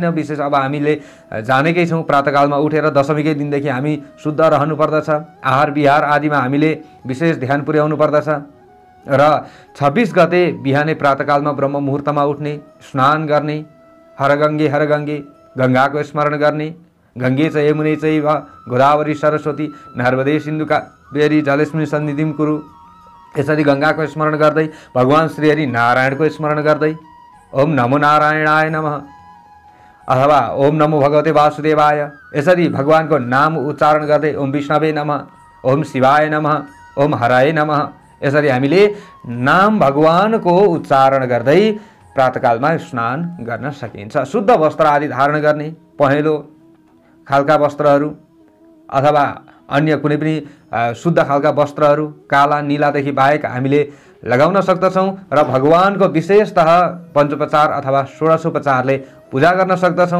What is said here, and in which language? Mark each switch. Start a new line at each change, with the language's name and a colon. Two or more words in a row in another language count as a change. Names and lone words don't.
Nepali: विशेष अब हामीले जानेकै छौँ, प्रातःकालमा उठेर दशमीकै दिनदेखि हामी शुद्ध रहनु पर्दछ। आहार विहार आदिमा हामीले विशेष ध्यान पुर्याउनु पर्दछ र 26 गते बिहानै प्रातःकालमा ब्रह्म मुहुर्तमा उठ्ने, स्नान गर्ने, हर गंगे गंगाको स्मरण गर्ने,
Sanskrit: गंगे च यमुने चैव गोदावरी सरस्वती नर्मदे सिन्धु कावेरी जलेस्मिन् सन्निधिं कुरु।
Nepali: यसरी गंगाको स्मरण गर्दै भगवान श्री हरि नारायणको स्मरण गर्दै
Sanskrit: ओम नमो नारायणाय नमः
Nepali: अथवा
Sanskrit: ओम नमो भगवते वासुदेवाय,
Nepali: यसरी भगवानको नाम उच्चारण गर्दै
Sanskrit: ओम विष्णवे नमः, ओम शिवाय नमः, ओम हराय नमः,
Nepali: यसरी हामीले नाम भगवानको उच्चारण गर्दै प्रातःकालमा स्नान गर्न सकिन्छ। शुद्ध वस्त्र आदि धारण गर्ने, पहेँलो खालका वस्त्रहरू अथवा अन्य कुनै पनि शुद्ध खालका वस्त्रहरू काला नीलादेखि बाहेक हामीले लगाउन सक्दछौँ र भगवानको विशेषतः पञ्चोपचार अथवा षोडशोपचारले पूजा गर्न सक्दछौँ।